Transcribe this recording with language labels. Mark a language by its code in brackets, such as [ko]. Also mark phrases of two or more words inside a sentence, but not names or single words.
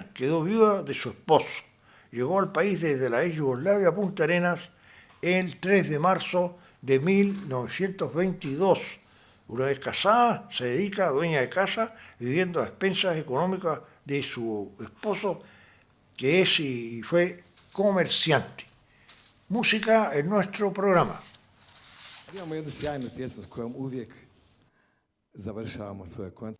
[es] Quedó viuda de su esposo. Llegó al país desde la ex Yugoslavia a Punta Arenas el 3 de marzo de 1922. Una vez casada, se dedica a dueña de casa, viviendo a expensas económicas de su esposo, que es y fue comerciante. Música en nuestro programa. [hr] Imamo jednu sjajnu pjesmu s kojom uvijek završavamo svoje koncerte.